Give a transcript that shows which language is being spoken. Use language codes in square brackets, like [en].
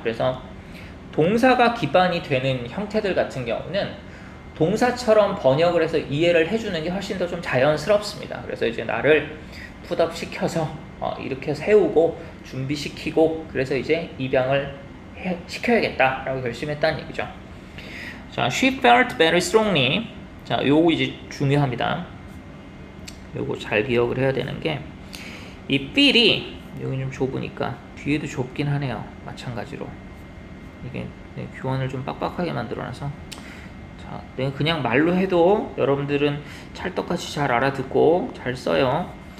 [ko] 그래서 동사가 기반이 되는 형태들 같은 경우는 동사처럼 번역을 해서 이해를 해주는 게 훨씬 더 좀 자연스럽습니다. 그래서 이제 나를 풋업 시켜서 이렇게 세우고 준비시키고 그래서 이제 입양을 시켜야겠다라고 결심했다는 얘기죠. [en] 자, she felt very strongly. [ko] 자, 요거 이제 중요합니다. 요거 잘 기억을 해야 되는 게 이 feel이 여기 좀 좁으니까 뒤에도 좁긴 하네요. 마찬가지로 이게 교환을 좀 빡빡하게 만들어놔서 자, 내가 그냥 말로 해도 여러분들은 찰떡같이 잘 알아듣고 잘 써요.